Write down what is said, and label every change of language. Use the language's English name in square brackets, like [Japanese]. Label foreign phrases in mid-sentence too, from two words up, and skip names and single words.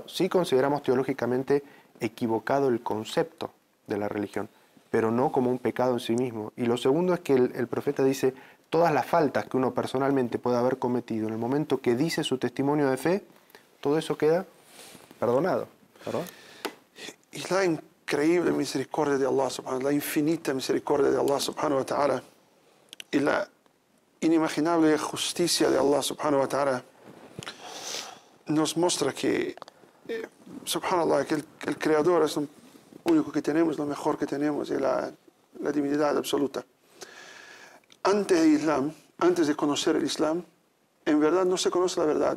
[Spanish] Sí consideramos teológicamente equivocado el concepto de la religión, pero no como un pecado en sí mismo. Y lo segundo es que el profeta dice, todas las faltas que uno personalmente puede haber cometido en el momento que dice su testimonio de fe, todo eso queda perdonado, ¿verdad? Y la increíble misericordia de Allah [Arabic] سبحانه وتعالى, [Spanish] la infinita misericordia de Allah [Arabic] سبحانه وتعالى, [Spanish] y la inimaginable justicia de Allah [Arabic] سبحانه وتعالى [Spanish] nos muestra que, subhanallah, que el Creador es lo único que tenemos, lo mejor que tenemos, y la divinidad absoluta. Antes de Islam, antes de conocer el Islam, en verdad no se conoce la verdad.